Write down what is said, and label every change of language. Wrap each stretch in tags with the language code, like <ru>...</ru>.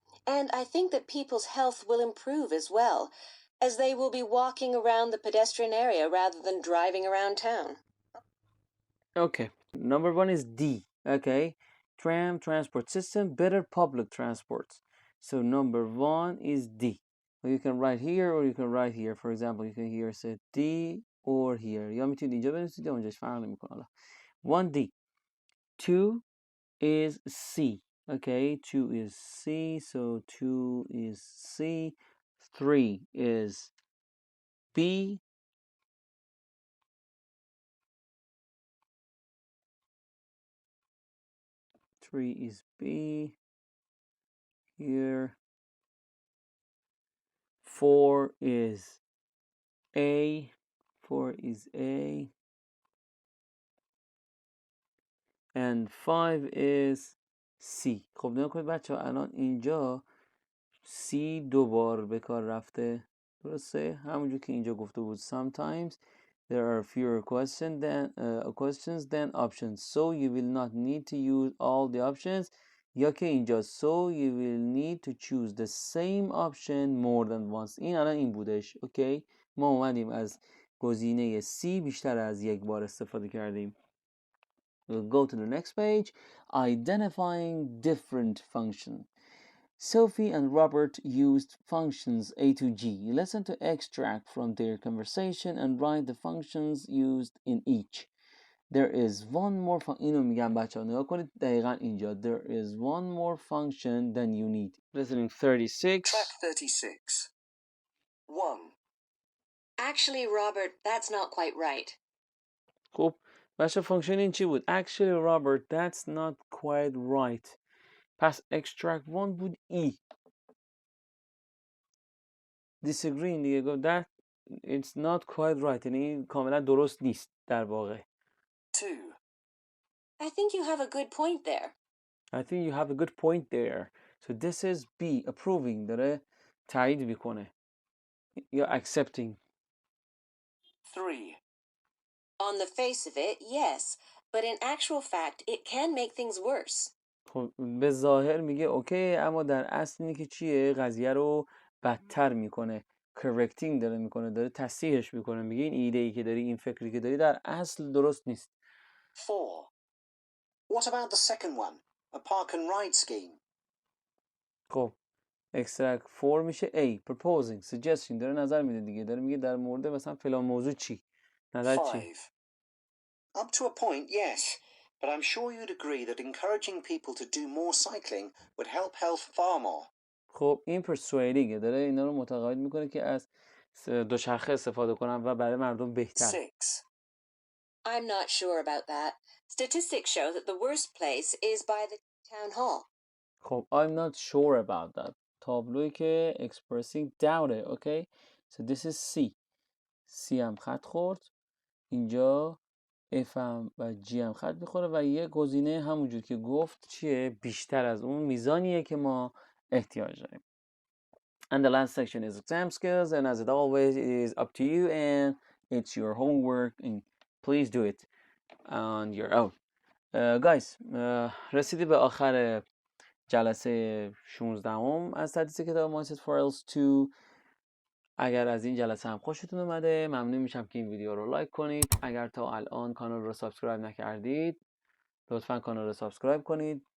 <en>And I think that people's health will improve as well, as they will be walking around the pedestrian area rather than driving around town. Okay, number 1 is D. Okay, tram transport system, better public transport. So number 1 is D. Well, you can write here or you can write here. For example, you can here say D or here.</en> <fa>یا میتونید اینجا بنویسید یا اونجاش فرق نمیکنه.</fa> <en>حالا 1D. 2 is C. Okay, 2 is C. So 2 is C. 3 is B. 3 is B. Here. 4 is A. 4 is A and 5 is C.</en> <fa>خب نگاه کنید بچه ها، الان اینجا C 2 بار به کار رفته، درسته؟ همونجور که اینجا گفته بود</fa> <en>sometimes there are fewer questions than options, so you will not need to use all the options.</en> <fa>یا که اینجا</fa> <en>so you will need to choose the same option more than once.</en> <fa>این الان این بودش. اوکی، ما اومدیم از گزینه C بیشتر از یک بار استفاده کردیم.</fa> <en>We'll go to the next page. Identifying different functions. Sophie and Robert used functions A to G. Listen to extract from their conversation and write the functions used in each. There is one more</en> <fa>اینو میگم بچه ها نگاه کنید دقیقا اینجا.</fa> <en>There is one more function than you need. Listening 36. Track 36. 1. Actually, Robert, that's not quite right.</en> <fa>خب بچه فانکشن این چی بود؟</fa> <en>Actually Robert, that's not quite right.</en> <fa>پس extract one بود E.</fa> <en>Disagreeing</en> <fa>دیگه گفت</fa> <en>that it's not quite right.</en> <fa>یعنی کاملا درست نیست در واقع.</fa> <en>2. I think you have a good point there. I think you have a good point there. So this is B, approving.</en> <fa>داره تایید میکنه یا accepting.</fa> <en>3. On the face of it, yes, but in actual fact, it can make things worse.</en> <fa>خب به ظاهر میگه اوکی، اما در اصل اینه که چیه؟ قضیه رو بدتر میکنه. correcting داره میکنه، داره تصحیحش میکنه. میگه این ایده ای که داری، این فکری که داری در اصل درست نیست.</fa> <en>4. What about the second one? A park and ride scheme.</en> <fa>خب extract 4 میشه A, proposing, suggesting. داره نظر میده دیگه، داره میگه در مورد مثلا فلان موضوع چی؟ نظر چی؟</fa> <en>5. Up to a point, yes. But I'm sure you'd agree that encouraging people to do more cycling would help health far more.</en> <fa>خب این persuading داره اینا رو متقاعد میکنه که از دوچرخه استفاده کنن و برای مردم بهتر.</fa> <en>6. I'm not sure about that. Statistics show that the worst place is by the town hall. خب I'm not sure about that.</en> <fa>تابلوی که</fa> <en>expressing doubt. Okay. So this is C.</en> <fa>C هم خط خورد. اینجا F هم و G هم خط میخوره و یه گزینه همونجور که گفت چیه؟ بیشتر از اون میزانیه که ما احتیاج داریم.</fa> <en>And the last section is exam skills, and as it always it is up to you and it's your homework and please do it on your own.</en> <fa>Guys, رسیدی به آخر جلسه 16 از تدریس کتاب آموزش for IELTS 2. اگر از این جلسه هم خوشتون اومده ممنون میشم که این ویدیو رو لایک کنید. اگر تا الان کانال رو سابسکرایب نکردید لطفا کانال رو سابسکرایب کنید.</fa>